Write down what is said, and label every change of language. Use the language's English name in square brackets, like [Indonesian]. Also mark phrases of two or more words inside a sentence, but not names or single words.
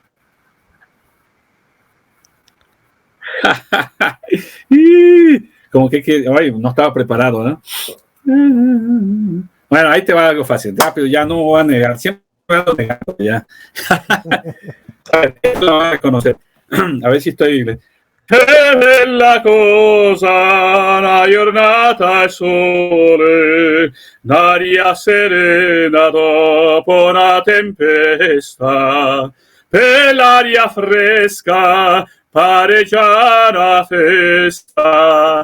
[Spanish] Como que ay, no estaba preparado, ¿no? Bueno, ahí te va algo fácil, rápido, ya no voy a negar, siempre voy a negar, ya. A ver, lo van a conocer. A ver si estoy... [Italian] Che bella cosa, una giornata al sole, d'aria serena dopo una tempesta, per l'aria fresca pare già una festa.